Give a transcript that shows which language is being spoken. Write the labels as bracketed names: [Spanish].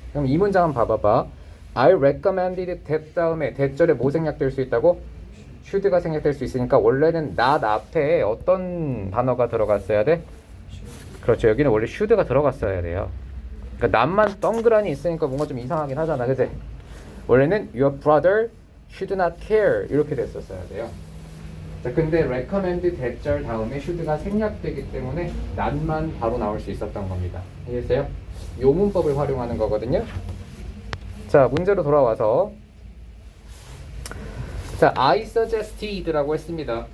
[Korean] 그럼 이 문장 한번 봐봐봐. [English] I recommended that [Korean] 다음에 대절에 뭐 생략될 수 있다고? should가 생략될 수 있으니까 원래는 not 앞에 어떤 단어가 들어갔어야 돼? 그렇죠. 여기는 원래 should가 들어갔어야 돼요. 그러니까 not만 덩그라니 있으니까 뭔가 좀 이상하긴 하잖아. 그치? 원래는 [English] your brother should not care [Korean] 이렇게 됐었어야 돼요. 자, 근데 recommend 대절 다음에 should가 생략되기 때문에 not만 바로 나올 수 있었던 겁니다. 이해했어요? 요 문법을 활용하는 거거든요. 자, 문제로 돌아와서 자, [English] I suggested [Korean] 라고 했습니다.